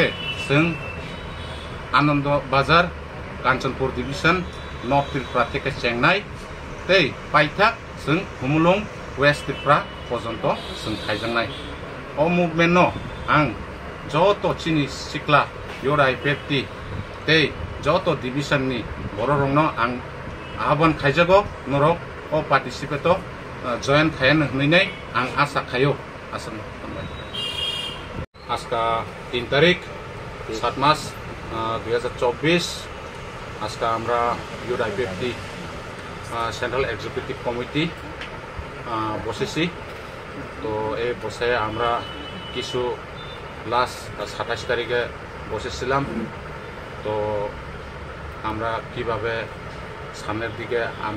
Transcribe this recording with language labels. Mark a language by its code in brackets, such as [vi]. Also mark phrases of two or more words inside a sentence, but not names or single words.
[trp] seng Anando Bazar Kanchanpur division North Tripura theke chengnai tei paithak seng Humulong West Tripura pojonto seng khaijangnai o movement no ang joto chini sikla URIPFT tei joto division ni bororong no ang ahwan khaijago norok o [en] participate join [trp] khayan hmeinai ang asa khayo asam aska 3 tarik 7 Maret 2024 [bn] আজকে আমরা URIPFT [en] central executive committee [bn] বসেছি তো এই বসে আমরা কিছু লাস্ট 27 তারিখে বসেছিলাম তো আমরা কিভাবে সামনের দিকে আমরা